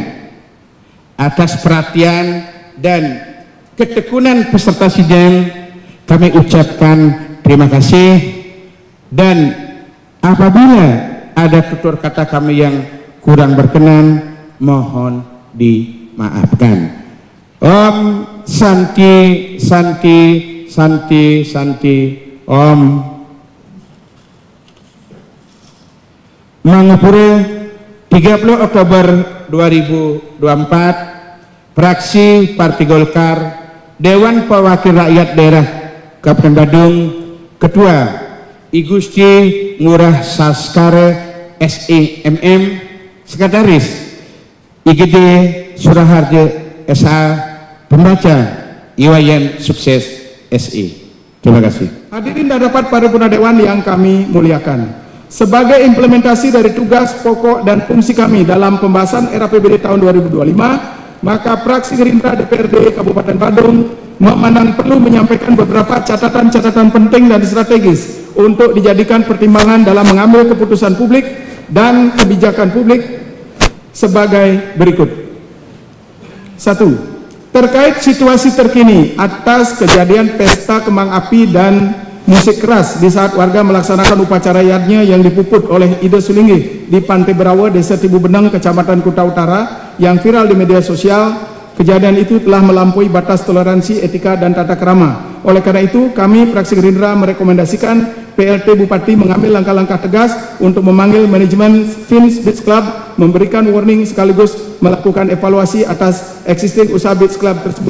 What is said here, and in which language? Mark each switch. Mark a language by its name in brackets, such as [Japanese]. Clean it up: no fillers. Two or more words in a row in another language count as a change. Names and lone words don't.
[Indonesian] Atas perhatian dan ketekunan peserta sidang kami ucapkan terima kasih, dan apabila ada tutur kata kami yang kurang berkenan mohon dimaafkan. [Sanskrit] Om Santi Santi Santi Santi Om. [Indonesian] Mangapura 30 Oktober 2024, fraksi Partai Golkar, Dewan Perwakilan Rakyat Daerah Kabupaten Badung, Ketua I Gusti Ngurah Saskara SIMM, Sekretaris IGD Suraharjo SA, Pembaca Iwayan Sukses SI. Terima kasih. Hadirin dan rapat paripurna Dewan yang kami muliakan, sebagai implementasi dari tugas pokok dan fungsi kami dalam pembahasan RAPBD tahun 2025, maka fraksi Gerindra DPRD Kabupaten Badung memandang perlu menyampaikan beberapa catatan-catatan penting dan strategis untuk dijadikan pertimbangan dalam mengambil keputusan publik dan kebijakan publik sebagai berikut. 1. Terkait situasi terkini atas kejadian pesta kembang api dan musik keras di saat warga melaksanakan upacara yadnya yang dipuput oleh Ida Sulinggi di Pantai Berawa, Desa Tibu Beneng, Kecamatan Kuta Utara yang viral di media sosial. Kejadian itu telah melampaui batas toleransi, etika, dan tata krama. Oleh karena itu, kami fraksi Gerindra merekomendasikan PLT Bupati mengambil langkah-langkah tegas untuk memanggil manajemen Fins Beach Club, memberikan warning sekaligus melakukan evaluasi atas existing usaha Beach Club tersebut.